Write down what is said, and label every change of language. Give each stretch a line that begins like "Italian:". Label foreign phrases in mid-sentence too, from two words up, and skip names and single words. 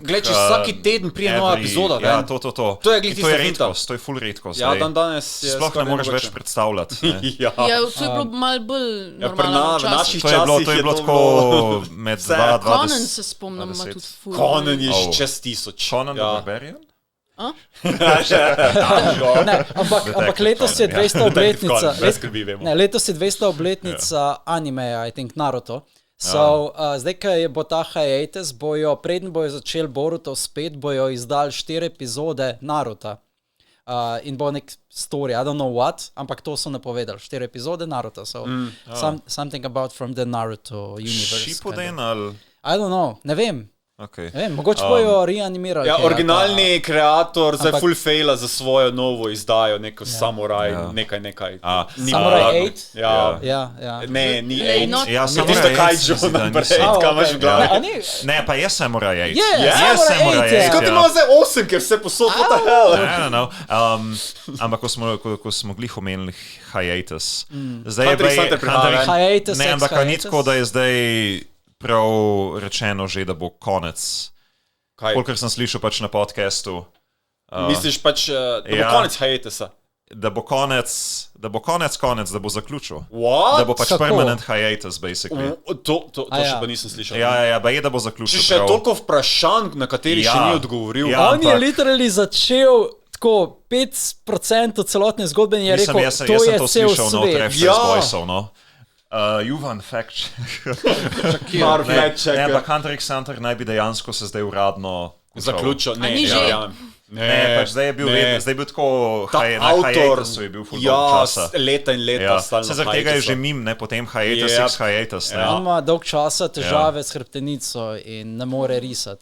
Slovenian: Gled, če vsaki teden prije nova epizoda. Ja, to. To je redkost, to je full redkost. Ja, danes je sploh ne moreš več predstavljati. Ja, to je bilo malo bolj normalno včasih. To je bilo tako med 2-2. Conan se spomnim, ima tudi full. Conan je čez 1000. Conan the Barbarian? Ampak letos je 200 obletnica. Letos je 200 obletnica animeja,
English: I think, Naruto.
Slovenian: Zdaj, ko bo ta hiatus, preden bojo začeli Boruto spet, bojo izdali 4 epizode Naruta. In bo nek story,
English: I don't know what,
Slovenian: ampak to so napovedali. 4 epizode Naruta.
English: Something about from the Naruto universe.
Slovenian: Shippuden ali?
English: I don't know,
Slovenian: ne vem. Okay. Mogoče bojo reanimirali. Ja, originalni kreator zdaj full faila za svojo novo izdajo, neko Samurai, nekaj. Samurai 8? Ja. Ne, ni 8. Ja, Samurai 8. Kaj imaš v glavi? Ne, pa je Samurai 8. Je Samurai 8. Skaj ti imamo zdaj 8, ker vse posod,
English: what the hell? I don't know.
Slovenian: Ampak ko smo glih omenili hiatus. Hiatus, ne, ampak ni tako, da je zdaj prav rečeno že, da bo konec. Kolikor sem slišal pač na podcastu. Misliš pač, da bo konec hiatusa? Da bo konec, da bo zaključil. What? Da bo pač
English: permanent hiatus,
Slovenian: basically. To še pa nisem slišal. Ja, je, da bo zaključil. Še toliko vprašanj, na kateri še ni odgovoril. On je literally začel tako 5% celotne zgodbe in je rekel, to je cel svet. Juvan,
English: fact check.
Slovenian: Ne, pa Hunter x Hunter naj bi dejansko se zdaj uradno zaključil. Ne, pač zdaj je bil tako hiatus, je bil full časa. Leta in leta stalno. Se zaradi tega je že mim, ne, potem hiatus. On ima dolg časa težave s hrbtenico in ne more risati.